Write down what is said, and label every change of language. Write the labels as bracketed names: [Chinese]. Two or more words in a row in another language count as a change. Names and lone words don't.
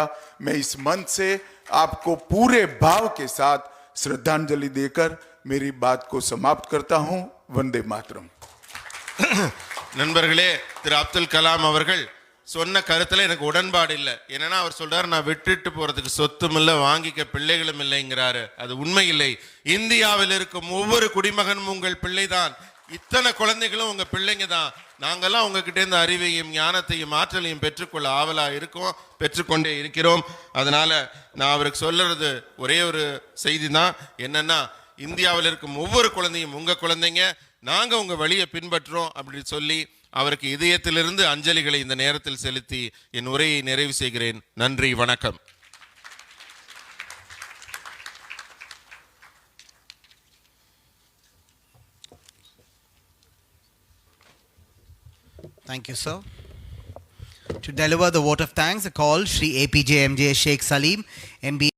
[Hindi] मैं इस मंच से आपको पूरे भाव के साथ श्रद्धांजलि देकर मेरी बात को समाप्त करता हूं। वंदे मातरम। [Tamil] நண்பர்களே, திரு அப்துல் கலாம் அவர்கள் சொன்ன கருத்துல எனக்கு உடன்பாடு இல்லை. என்னன்னா அவர் சொல்றாரு, நான் விட்டுட்டு போறதுக்கு சொத்தும் இல்லை, வாங்கிக்க பிள்ளைகளும் இல்லைங்கிறாரு. அது உண்மை இல்லை. இந்தியாவில் இருக்கும் ஒவ்வொரு குடிமகனும் உங்கள் பிள்ளைதான். இத்தனை குழந்தைகளும் உங்க பிள்ளைங்க தான். நாங்கெல்லாம் உங்ககிட்ட இருந்து அறிவையும் ஞானத்தையும் ஆற்றலையும் பெற்றுக்கொள்ள ஆவலா இருக்கோம், பெற்றுக்கொண்டே இருக்கிறோம். அதனால நான் அவருக்கு சொல்றது ஒரே ஒரு செய்தி தான். என்னன்னா, இந்தியாவில் இருக்கும் ஒவ்வொரு குழந்தையும் உங்க குழந்தைங்க, நாங்க உங்க வழியை பின்பற்றோம் அப்படின்னு சொல்லி அவருக்கு இதயத்திலிருந்து அஞ்சலிகளை இந்த நேரத்தில் செலுத்தி என் உரையை நிறைவு செய்கிறேன். நன்றி, வணக்கம். [English] Thank you, sir. To deliver the vote of thanks, I call Shri APJ MJ Sheikh Salim, MBA.